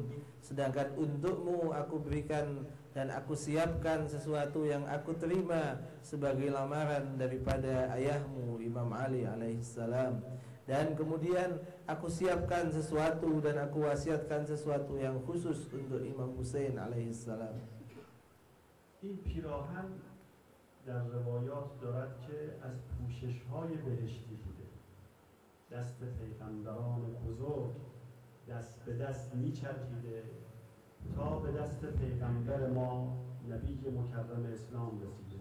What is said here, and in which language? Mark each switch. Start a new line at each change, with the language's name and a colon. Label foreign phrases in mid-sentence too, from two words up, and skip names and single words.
Indonesian: Sedangkan untukmu aku berikan dan aku siapkan sesuatu yang aku terima sebagai lamaran daripada ayahmu Imam Ali alaihissalam. Dan kemudian aku siapkan sesuatu dan aku wasiatkan sesuatu yang khusus untuk Imam Husain alaihissalam.
Persian: این پیراهن در روایات دارد که از پوشش‌های بهشتی بوده. دست پیغمبران بزرگ دست به دست می‌چرخیده تا به دست پیغمبر ما نبی مکرم اسلام رسیده.